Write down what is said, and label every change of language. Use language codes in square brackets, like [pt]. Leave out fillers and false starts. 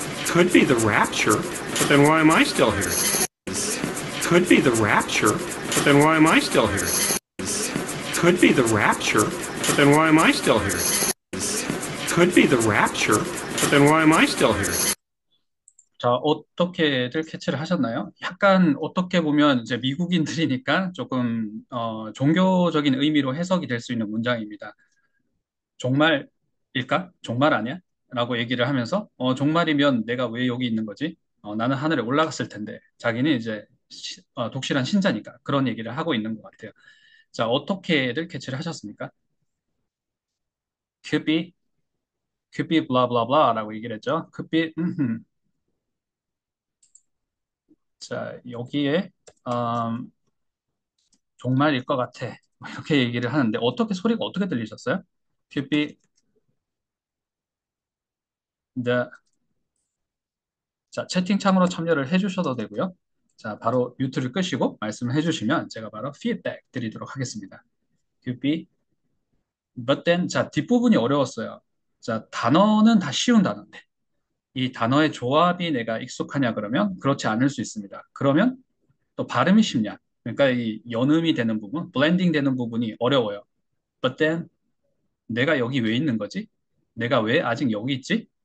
[en] Could be the rapture, but then why am I still here? Could be the rapture, but then why am I still here? Could be the rapture, but then why am I still here? Could be the rapture, but then why am I still here? [ko] 자, 어떻게들 캐치를 하셨나요? 약간 어떻게 보면 이제 미국인들이니까 조금 종교적인 의미로 해석이 될 수 있는 문장입니다. 종말일까? 종말 아니야? 라고 얘기를 하면서 종말이면 내가 왜 여기 있는 거지? 나는 하늘에 올라갔을 텐데 자기는 이제 독실한 신자니까 그런 얘기를 하고 있는 것 같아요. 자, 어떻게들 캐치를 하셨습니까? [en] could be blah blah blah라고 [ko] 얘기를 했죠. [en] could be [ko] 자, 여기에 음, 종말일 것 같아. 이렇게 얘기를 하는데 어떻게 소리가 어떻게 들리셨어요? [en] could be the [ko] 자, 채팅창으로 참여를 해주셔도 되고요. 자, 바로 뮤트를 끄시고 말씀을 해주시면 제가 바로 피드백 드리도록 하겠습니다. [en] Could be, but then, [ko] 자, 뒷부분이 어려웠어요. 자, 단어는 다 쉬운 단어인데, 이 단어의 조합이 내가 익숙하냐 그러면 그렇지 않을 수 있습니다. 그러면 또 발음이 쉽냐? 그러니까 이 연음이 되는 부분, 블렌딩 되는 부분이 어려워요. [en] But then, [ko] 내가 여기 왜 있는 거지? 내가 왜 아직 여기 있지?